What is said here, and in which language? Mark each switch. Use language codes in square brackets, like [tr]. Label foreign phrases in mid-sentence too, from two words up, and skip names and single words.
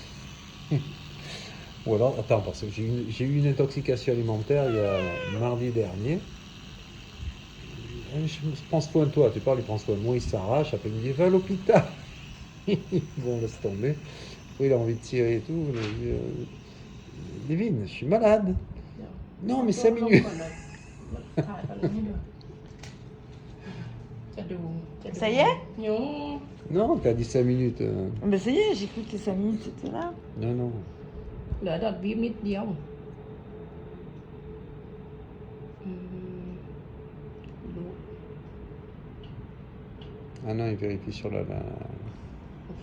[fr] Ou alors, attends, parce que j'ai eu une intoxication alimentaire il y a mardi dernier. Je prends soin de toi, tu parles, il prend soin de moi, il s'arrache, après il me dit va à l'hôpital. Bon, laisse tomber. Après, il a envie de tirer et tout. Il me dit, Lévin, je suis malade. [th] เดี๋ยว [fr] Non, mais 5 [th] ลง [fr] minutes. [th] ก่อนเลยถ่ายตอนนี้ให้ดูจะดูจะดู [fr] Ça y est? โย Non, t'as dit 5 minutes. Ben ça y est, j'ai cru que les 5 minutes c'était là. Non, non. [th] เหลือดอกวิปนิดเดียวอืมรู้ [fr] Ah non, il vérifie sur la, [th] โอเค